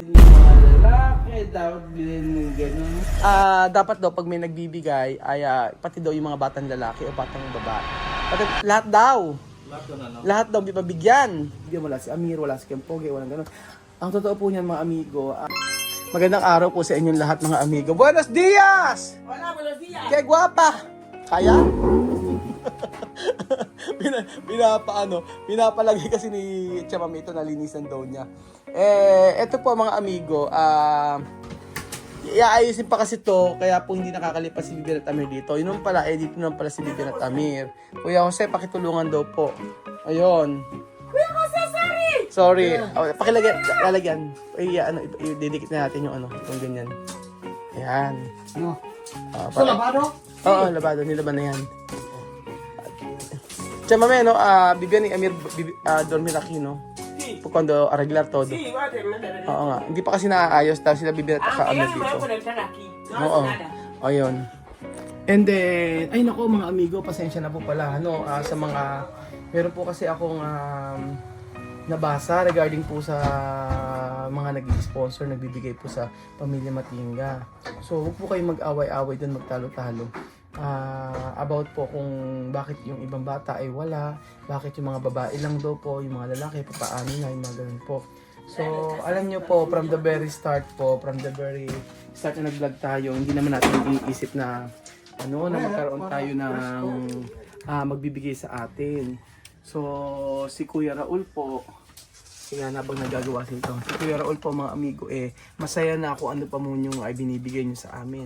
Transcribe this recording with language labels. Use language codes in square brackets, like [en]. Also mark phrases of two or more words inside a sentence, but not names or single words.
[tl] Hindi yung mga lalaki, dapat bilan ng ganun. Dapat daw pag may nagbibigay ay pati daw yung mga batang lalaki o batang babae. Pati lahat daw. Lahat daw bibigyan. Hindi wala si Amir, wala si Kempoge, walang ganun. Ang totoo po niyan mga amigo, magandang araw po sa inyong lahat mga amigo. [es] Buenos dias! Hola, buenos días. [tl] Kaya guwapa! Kaya? Pinapalagay kasi ni Chamami ito, nalinisan daw niya. Eto po mga amigo, iaayusin pa kasi to, kaya po hindi nakakalipas si Bibian at Amir dito. Yun pala, dito naman pala si Bibian at Amir. Kuya Jose, pakitulungan daw po. Ayun. Kuya Jose, Sorry. Lalagyan. Ididikit na natin yung yung ganyan. Ayan. No. So, labado? Oo, labado. Nilaban na yan. Chamame, no? [es] Bibian ni Amir dormir aquí, no? Sí. Cuando arreglar todo. Sí, va a terminar. [tl] Oo nga. Hindi pa kasi naaayos dahil sila Bibian at [es] Aunque [tl] Amir [es] yo no me voy a [tl] dito. [es] conectar aquí. No [tl] Oo. [es] hace nada. [tl] Ayun. [en] And then, [tl] ay nako mga amigo, pasensya na po pala, no? Sa mga, meron po kasi akong nabasa regarding po sa mga nag-sponsor, nagbibigay po sa Pamilya Matinga. So, huwag po kayong mag-away-away doon, magtalo-talo. About po kung bakit yung ibang bata ay wala, bakit yung mga babae lang daw po, yung mga lalaki, papaano na, yung mga ganun po. So, alam nyo po, [en] from the very start [tl] na nag-vlog tayo, hindi naman natin iniisip na na magkaroon tayo ng magbibigay sa atin. So, si Kuya Raul po, kaya habang nagagawa ito, si Kuya Raul po mga amigo, masaya na ako ano pa mo yung ay binibigay nyo sa amin.